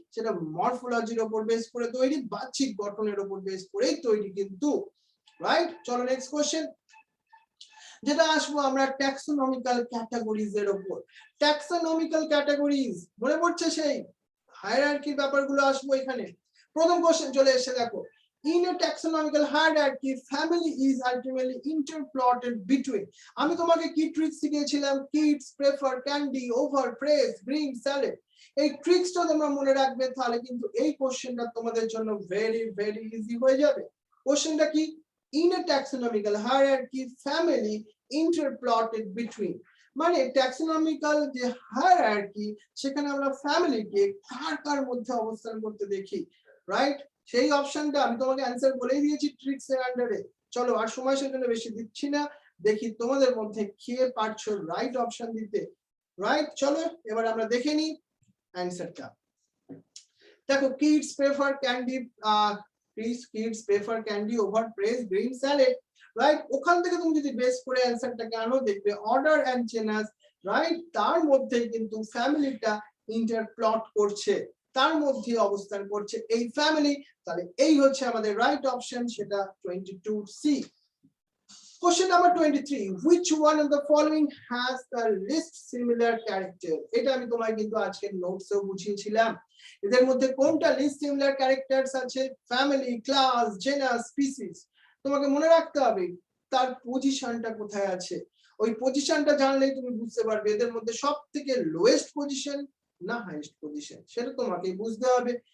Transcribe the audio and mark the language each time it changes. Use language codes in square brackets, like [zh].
[bn] সেটা মরফোলজির উপর বেস করে তৈরি, বাহ্যিক গঠনের উপর বেস করে তৈরি কিন্তু, রাইট। চলো নেক্সট কোশ্চেন যেটা আসবো আমরা ট্যাক্সোনমিক্যাল ক্যাটাগরিজ এর উপর। ট্যাক্সোনমিক্যাল ক্যাটাগরিজ মনে পড়ছে? সেই হায়ারার্কির ব্যাপারগুলো আসবো এখানে। প্রথম কোশ্চেন চলে এসে দেখো, [en] in a taxonomical hierarchy family is ultimately interplotted between। [bn] আমি তোমাকে কি tricks শিখিয়েছিলাম? [en] Kids, prefer, candy, over, fresh, green, salad. [bn] এই ট্রিক্সটা তোমরা মনে রাখবে, তাহলে কিন্তু এই কোশ্চেনটা তোমাদের জন্য ভেরি ইজি হয়ে যাবে। কোশ্চেনটা কি? [en] in a taxonomical hierarchy family interplotted between, [bn] মানে ট্যাক্সোনমিক্যাল যে হায়ারার্কি সেখানে আমরা ফ্যামিলিকে কার কার মধ্যে অবস্থান করতে দেখি, রাইট। সেই অপশনটা আমি তোমাকে অ্যানসার বলেই দিয়েছি ট্রিক্স এর আন্ডারে। চলো আর সময় সেজন্য বেশি দিচ্ছি না, দেখি তোমাদের মধ্যে কে পারছো রাইট অপশন দিতে, রাইট। চলো এবার আমরা দেখে নিই অ্যানসারটা। দেখো [en] Kids prefer candy, kids prefer candy over fresh green salad, right. [bn] ওখান থেকে তুমি যদি বেস করে অ্যানসারটাকে আনো, দেখবে অর্ডার এন্ড জেনাস, রাইট। তার মধ্যে কিন্তু ফ্যামিলিটা ইন্টারপ্লট করছে, তার মধ্যে অবস্থান করছে এই ফ্যামিলি। তাহলে এই হচ্ছে আমাদের রাইট অপশন, সেটা 22C। [en] Question number 23, which one of the following has the least similar character? [bn] এটা আমি তোমায় কিন্তু আজকের নোটসেও বুঝিয়েছিলাম। এদের মধ্যে কোনটা লিস্ট সিমিলার ক্যারেক্টারস আছে? Family, class, genus, species. তোমাকে মনে রাখতে হবে তার পজিশনটা কোথায় আছে। ওই পজিশনটা জানলেই তুমি বুঝতে পারবে এদের মধ্যে সবথেকে লোয়েস্ট পজিশন না হাইয়েস্ট পজিশন, সেটা তোমাকে বুঝতে হবে।